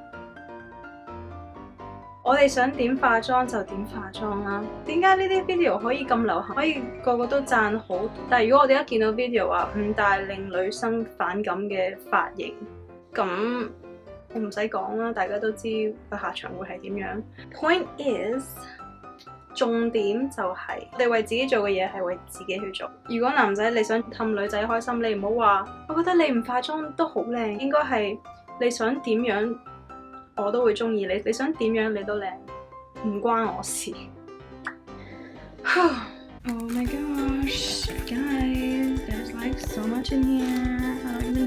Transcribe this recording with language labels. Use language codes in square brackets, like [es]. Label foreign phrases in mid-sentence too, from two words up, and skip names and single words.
[yue] 我哋想點化妝就點化妝啦。點解呢啲 video 可以咁流行，可以個個都讚好？但係如果我哋一見到 video 話5大令女生反感嘅髮型，咁我唔使講啦，大家都知個下場會係點樣。 [en] Point is， [yue] 重點就係我哋為自己做嘅嘢係為自己去做。如果男仔你想氹女仔開心，你唔好話我覺得你唔化妝都好靚，應該係你想點樣我都會中意你，你想點樣你都靚，唔關我事。 [en] Oh my gosh, guys, there's like so much in here. I don't even